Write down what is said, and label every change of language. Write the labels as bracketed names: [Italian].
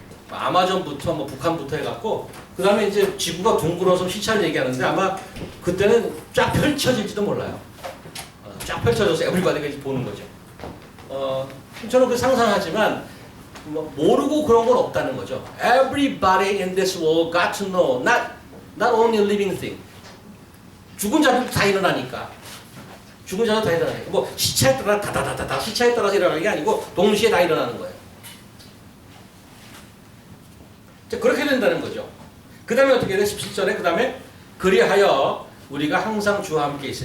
[Korean] 아마존부터 뭐 북한부터 해갖고 그 다음에 이제 지구가 둥글어서 시차를 얘기하는데 아마 그때는 쫙 펼쳐질지도 몰라요. 쫙 펼쳐져서 [English] everybody [Korean] 가 보는 거죠. 저는 그 상상하지만 뭐 모르고 그런 건 없다는 거죠. [English] Everybody in this world got to know, not only living thing. [Korean] 죽은 자들도 다 일어나니까. 죽은 자도 다 일어나니까. 뭐 시차에 따라 다다다다다 시차에 따라서 일어나는 게 아니고 동시에 다 일어나는 거예요. 자, 그렇게 된다는 거죠. 그 다음에 어떻게 돼? 17절에 그 다음에 그리하여 우리가 항상 주와 함께 있어.